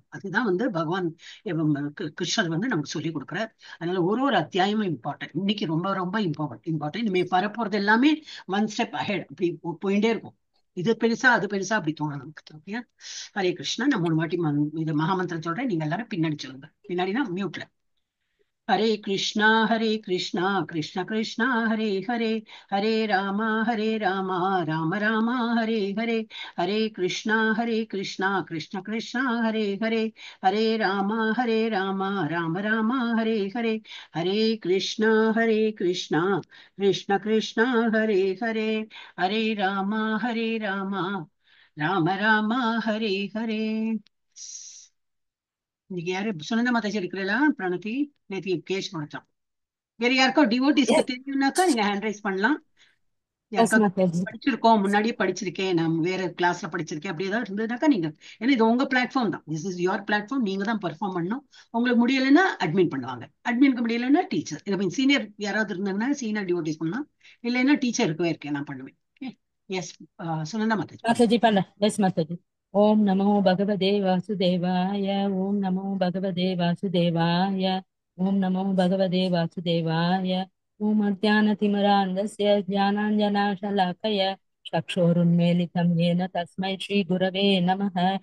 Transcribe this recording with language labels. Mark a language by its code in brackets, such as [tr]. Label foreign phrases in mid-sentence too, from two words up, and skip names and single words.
[ta] அதுதான் வந்து பகவான் கிருஷ்ணர் வந்து நமக்கு சொல்லி கொடுக்குறார். அதனால ஒரு ஒரு அத்தியாயமும் இம்பார்ட்டன்ட். இன்னைக்கு ரொம்ப ரொம்ப இம்பார்ட்டன்ட். இனிமே வரப்போறது எல்லாமே 1 [en] step ahead [ta] அப்படி போயிட்டே இருக்கும். இது பெருசா அது பெருசா அப்படி தோணும் நமக்கு. ஓகே, ஹரே கிருஷ்ணா. நான் 3 வாட்டி இது மகாமந்திரம் சொல்றேன். நீங்க எல்லாரும் பின்னாடி சொல்லுங்க. பின்னாடினா மியூட்ல. [sa] हरे कृष्णा कृष्ण कृष्ण हरे हरे, हरे रामा राम राम हरे हरे, हरे कृष्णा कृष्ण कृष्ण हरे हरे, हरे रामा राम राम हरे हरे, हरे कृष्णा कृष्ण कृष्ण हरे हरे, हरे रामा राम राम हरे हरे. [ta] இன்னைக்கு யாரு சுனந்த மாதாஜி இருக்கிறீங்களா? பிரணதி நேற்று கேஷ் கொடுத்தான். வேற யாருக்கோ டிவோட்டிஸ்க்கு தெரியும்னாக்கா நீங்க [en] hand raise [ta] பண்ணலாம். [en] Yes, [ta] யாருக்கா Mataji. படிச்சிருக்கோம், முன்னாடியே படிச்சிருக்கேன், நான் வேற கிளாஸ்ல படிச்சிருக்கேன் அப்படி ஏதாவது இருந்ததுனாக்கா நீங்க, ஏன்னா இது உங்க பிளாட்ஃபார்ம் தான். [en] This is your platform. [ta] நீங்க தான் பெர்ஃபார்ம் பண்ணணும். உங்களுக்கு முடியலைன்னா அட்மின் பண்ணுவாங்க. அட்மினுக்கு முடியலைன்னா டீச்சர். இதை மீன் சீனியர் யாராவது இருந்தாங்கன்னா [en] senior devotees [ta] பண்ணலாம். இல்லைன்னா டீச்சர் இருக்கவே இருக்கேன், நான் பண்ணுவேன். எஸ், சுனந்தா மாதாஜி பண்ணுங்க. [en] Mataji Pala. Yes, Mataji. [sa] ॐ नमो भगवते वासुदेवाय। ॐ नमो भगवते वासुदेवाय. ॐ नमो भगवते वासुदेवाय. ॐ अज्ञानतिमिरान्धस्य ज्ञानाञ्जनाशलाकय चक्षुरुन्मीलितं येन तस्मै श्रीगुरवे नमः।